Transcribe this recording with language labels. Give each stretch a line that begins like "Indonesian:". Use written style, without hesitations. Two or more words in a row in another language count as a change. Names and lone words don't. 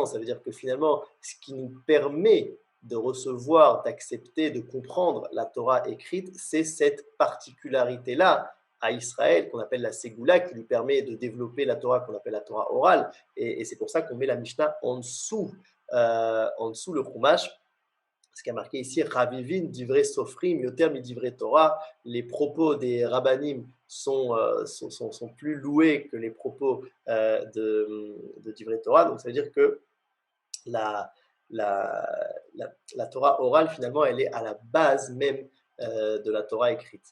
French: Ça veut dire que finalement, ce qui nous permet de recevoir, d'accepter, de comprendre la Torah écrite, c'est cette particularité-là à Israël qu'on appelle la Ségoula, qui lui permet de développer la Torah qu'on appelle la Torah orale. Et c'est pour ça qu'on met la Mishnah en dessous le Chumash. Ce qui a marqué ici,
Hebrew: חביבין, דברי סופרים, יותר מדברי תורה,
French: les propos des rabbanim sont plus loués que les propos de
Hebrew: דברי תורה.
French: Donc ça veut dire que la Torah orale, finalement, elle est à la base même de la Torah écrite.